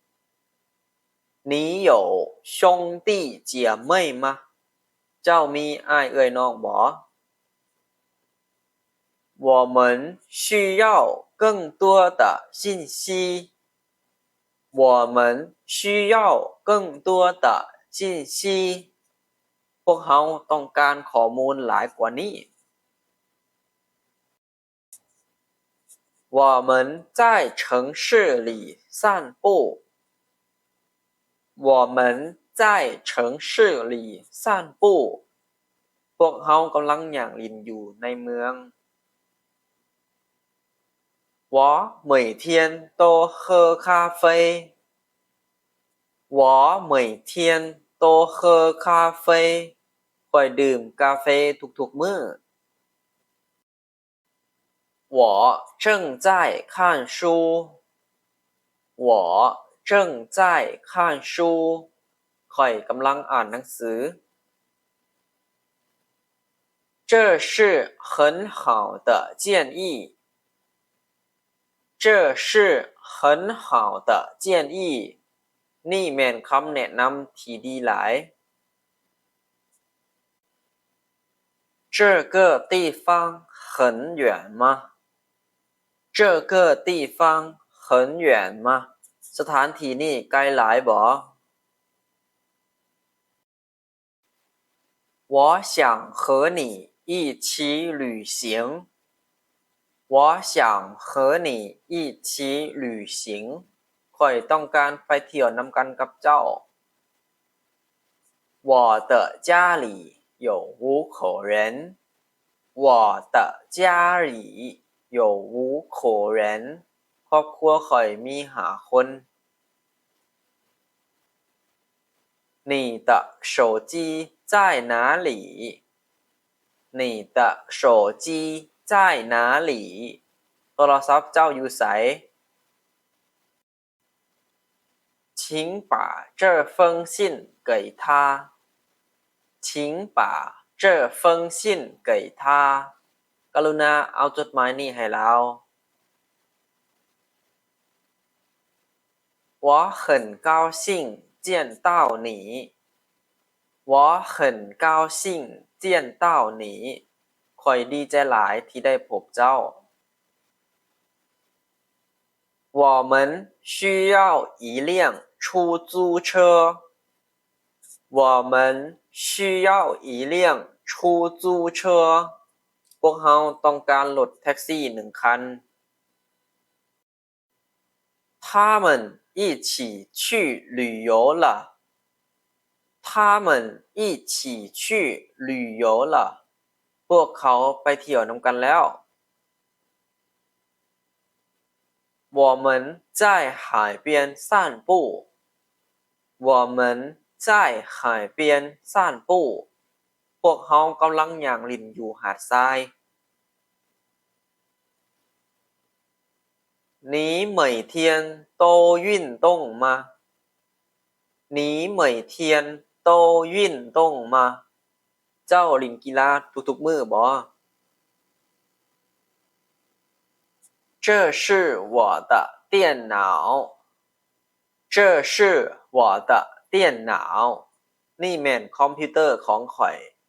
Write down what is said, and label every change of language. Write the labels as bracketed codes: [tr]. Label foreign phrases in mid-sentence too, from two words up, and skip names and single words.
[zh] 你有兄弟姐妹吗 [tts] เจ้ามีอ้ายเอื้อยน้องบ่ [zh] 我们需要更多的信息我们需要更多的信息 [tts] พวกเขาต้องการข้อมูลหลายกว่านี้ [zh] 我们在城市里散步我们在城市里散步 [tts] พวกเขากำลังย่างลิ้นอยู่ในเมือง [zh] 我每天都喝咖啡我每天都喝咖啡 [tts] ข้อยดื่มกาแฟทุกๆมื้อ [zh] 我正在看书我正在看书 [tts] ข้อยกำลังอ่านหนังสือ [zh] 这是很好的建议这是很好的建议 [tts] นี่แม่นคำแนะนำที่ดีหลาย [zh] 这个地方很远吗这个地方很远吗 [tts] สถานที่นี้ไกลหลายบ่ [zh] 我想和你一起旅行我想和你一起旅行 [tts] ข้อยต้องการไปเที่ยวนำกันกับเจ้า [zh] 我的家里有5口人我的家里有5口人 [tts] ครอบครัวข่อยมี5คน [zh] 你的手机在哪里你的手机在哪里 [tts] โทรศัพท์เจ้าอยู่ไส [zh] 请把这封信给他请把这封信给他 [tts] กรุณาเอาจดหมายนี้ให้เรา [zh] 我很高兴见到你我很高兴见到你 [tts] ข่อยดีใจหลายที่ได้พบเจ้า [zh] 我们需要一辆出租车我们需要一辆出租车 [tts] พวกเราต้องการรถแท็กซี่1คัน [zh] 他们一起去旅游了他们一起去旅游了 [tts] พวกเขาไปเที่ยวนำกันแล้ว [zh] 我们在海边散步我们在海边散步 [tts] พวกเขากำลังย่างเล่นอยู่หาดทราย [zh] 你每天都运动吗你每天都运动吗 [tts] เจ้าเล่นกีฬาทุกๆมื้อบ่ [zh] 这是我的电脑这是我的电脑 [tts] นี่แม่นคอมพิวเตอร์ของข่อย